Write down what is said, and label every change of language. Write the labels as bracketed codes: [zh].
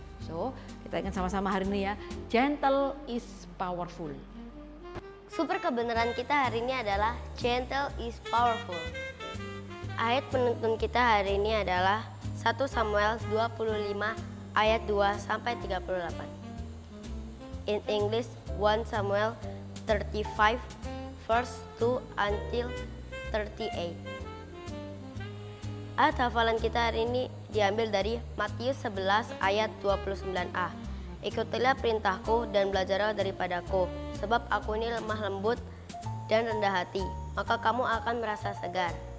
[en] So [id] kita ingat sama-sama hari ini ya. [en] Gentle is powerful. [id] Super kebenaran kita hari ini adalah [en] gentle is powerful. [id] Ayat penuntun kita hari ini adalah 1 Samuel 25 ayat 2 sampai 38. [en] In English 1 Samuel 35 verse 2 until 38. [id] Ayat hafalan kita hari ini diambil dari Matius 11 ayat 29a. Ikutilah perintahku dan belajarlah daripadaku, sebab aku ini lemah lembut dan rendah hati, maka kamu akan merasa segar.